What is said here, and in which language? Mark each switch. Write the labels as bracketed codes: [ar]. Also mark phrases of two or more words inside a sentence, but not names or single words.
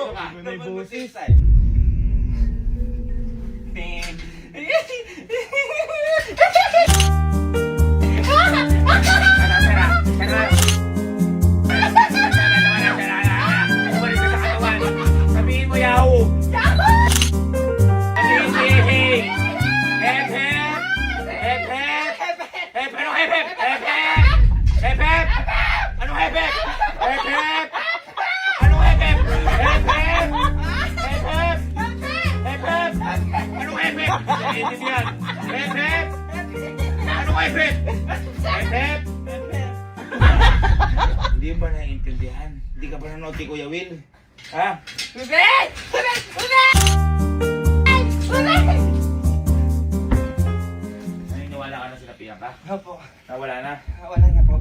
[tl] May busis. Sabihin mo, Yahoo! Sabihin mo, hey! Hep, hep! Hep, hep! Hep, ano hep, hep? Hep, hep! Hep, hep! Ano hep, hep? Hep, hep! Ano hep, hep? Hep, hep! Hep, hep! Hep, hep! Ano hep, hep? Naiintindihan. Hep, hep! Ano hep, hep? Hep, hep! Hindi ba naiintindihan? Hindi ka ba nanood kay Kuya Will? Ha? Naniniwala ka na sinapihan ka? Opo. Nawala na? Wala na po.